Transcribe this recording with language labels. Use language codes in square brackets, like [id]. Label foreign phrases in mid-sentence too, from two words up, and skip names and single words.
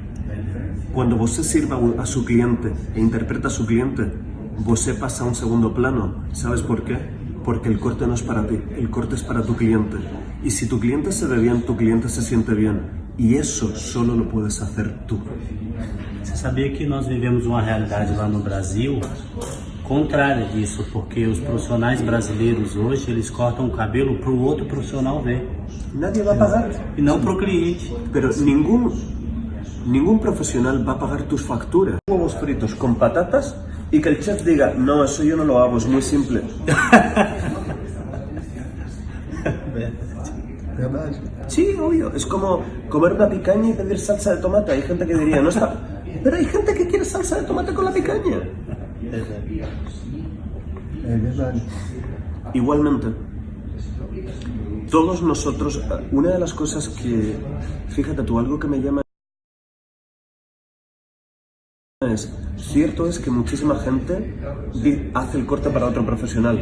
[es] Cuando você sirva a su cliente e interpreta a su cliente, você pasa a un segundo plano. ¿Sabes por qué? Porque el corte no es para ti, el corte es para tu cliente. Y si tu cliente se ve bien, tu cliente se siente bien. Y eso solo lo puedes hacer tú. [pt] Você sabia que nós vivemos uma realidade lá no Brasil contrária disso, porque os profissionais brasileiros hoje, eles cortam o cabelo para o outro profissional ver, [es] Nadie va a pagar. [pt] e não para o cliente. [es] Pero ningún profesional va a pagar tus facturas. Huevos fritos con patatas y que el chef diga, no, eso yo no lo hago, es muy simple. [pt] Verdade. [es] Sí, obvio. Es como comer una picaña y pedir salsa de tomate. Hay gente que diría, no está... Pero hay gente que quiere salsa de tomate con la picaña. [pt] É verdade. [es] Igualmente, todos nosotros, una de las cosas que, fíjate tú, algo que me llama es, cierto es que muchísima gente hace el corte para otro profesional.